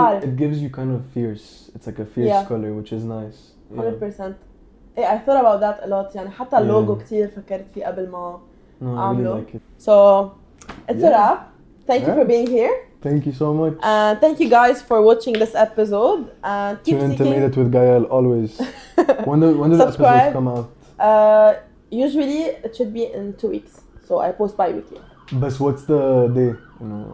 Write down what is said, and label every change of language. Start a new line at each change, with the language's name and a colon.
English: it gives you kind of fierce. It's like a fierce color which is nice. 100%. I thought about that a lot
Arabic: يعني حتى اللوجو كتير فكرت فيه قبل ما أعمله.
English: Really like it. So it's a wrap. Thank you for being here. Thank you so much. And thank you guys for watching this episode. And keep tune in to Made It with Gael always. When do the episodes come out? Usually it should be in 2 weeks. So I post bi-weekly. But what's the day? You know,